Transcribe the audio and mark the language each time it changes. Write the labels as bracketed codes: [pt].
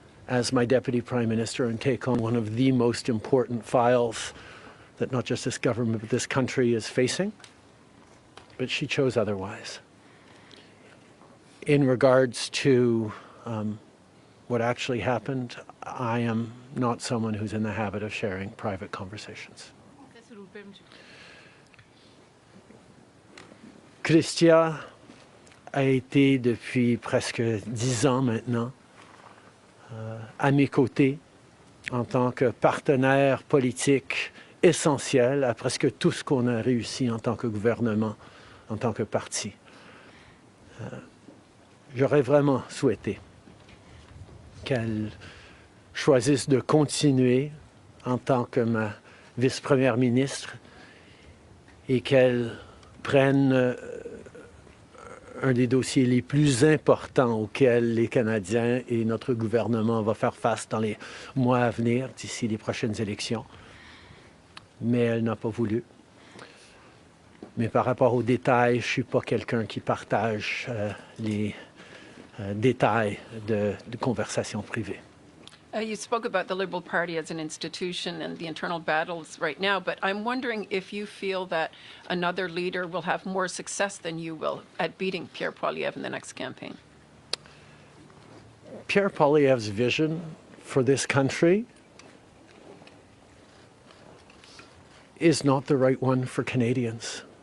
[en] as my Deputy Prime Minister and take on one of the most important files that not just this government but this country is facing. But she chose otherwise. In regards to what actually happened, I am not someone who's in the habit of sharing private conversations. [fr] Christia a été depuis presque 10 ans maintenant à mes côtés en tant que partenaire politique essentiel à presque tout ce qu'on a réussi en tant que gouvernement, en tant que parti. J'aurais vraiment souhaité qu'elle choisisse de continuer en tant que ma vice-première ministre et qu'elle prenne un des dossiers les plus importants auxquels les Canadiens et notre gouvernement vont faire face dans les mois à venir, d'ici les prochaines élections. Mais elle n'a pas voulu. Mais par rapport aux détails, je ne suis pas quelqu'un qui partage les détails de conversations privées. [en] You spoke about the Liberal Party as an institution and the internal battles right now, but I'm wondering if you feel that another leader will have more success than you will at beating Pierre Poilievre in the next campaign. Pierre Poilievre's vision for this country is not the right one for Canadians.